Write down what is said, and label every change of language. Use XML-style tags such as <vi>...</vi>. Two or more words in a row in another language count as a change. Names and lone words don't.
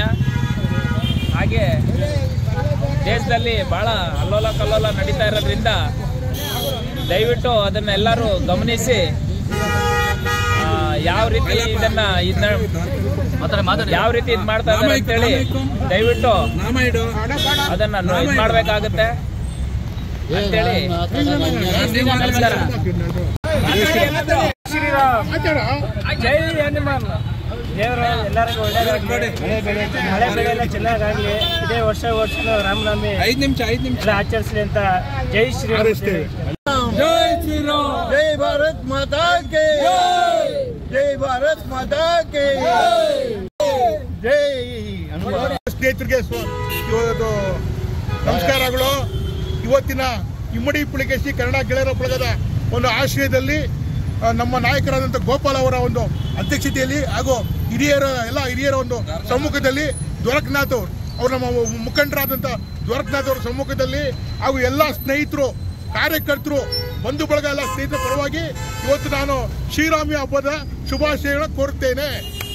<kn>ಹಾಗೆ ದೇಶದಲ್ಲಿ ಭಾಳ ಅಲ್ಲೋಲ ಕಲ್ಲೋಲ ನಡೀತಾ ಇರೋದ್ರಿಂದ ದಯವಿಟ್ಟು ಅದನ್ನೆಲ್ಲರೂ ಗಮನಿಸಿ ಯಾವ ರೀತಿ ಯಾವ ರೀತಿ ಇದು ಮಾಡ್ತಾ ಇದ್ದಾರೆ ಅಂತೇಳಿ ದಯವಿಟ್ಟು ಅದನ್ನು ಇದು ಮಾಡಬೇಕಾಗುತ್ತೆ ಅಂತೇಳಿ ನಮಸ್ಕಾರ. ಶ್ರೀರಾಮ್ ಜೈ ಹನುಮಾನ್. ದೇವರು ಎಲ್ಲರಿಗೂ ಒಳ್ಳೆಯದಾಗಲಿ, ಮಳೆ ಬೆಳೆ ಎಲ್ಲ ಚೆನ್ನಾಗಾಗಲಿ, ಇದೇ ವರ್ಷ ರಾಮನವಮಿ ಎಲ್ಲ ಆಚರಿಸಲಿ ಅಂತ ಜೈ ಶ್ರೀರಾಮ್.</kn> <hi>जय श्री राम जय भारत माता के जय भारत माता के जय हनुमान।</hi> <kn>ಸ್ನೇಹಿತರಿಗೆ ನಮಸ್ಕಾರಗಳು. ಇವತ್ತಿನ ಇಮ್ಮಡಿ ಪುಲಕೇಶಿ ಕನ್ನಡ ಗೆಳೆಯರ ಬಳಗದ ಒಂದು ಆಶ್ರಯದಲ್ಲಿ ನಮ್ಮ ನಾಯಕರಾದಂಥ ಗೋಪಾಲ್ ಅವರ ಒಂದು ಅಧ್ಯಕ್ಷತೆಯಲ್ಲಿ ಹಾಗೂ ಎಲ್ಲ ಹಿರಿಯರ ಒಂದು ಸಮ್ಮುಖದಲ್ಲಿ ದ್ವಾರಕನಾಥ್ ಅವರು ನಮ್ಮ ಮುಖಂಡರಾದಂಥ ದ್ವಾರಕನಾಥ್ ಅವರ ಸಮ್ಮುಖದಲ್ಲಿ ಹಾಗೂ ಎಲ್ಲ ಸ್ನೇಹಿತರು, ಕಾರ್ಯಕರ್ತರು, ಬಂಧು ಬಳಗ ಎಲ್ಲ ಸ್ನೇಹಿತರ ಪರವಾಗಿ ಇವತ್ತು ನಾನು ಶ್ರೀರಾಮಿ ಹಬ್ಬದ ಶುಭಾಶಯಗಳನ್ನು ಕೋರುತ್ತೇನೆ.</kn>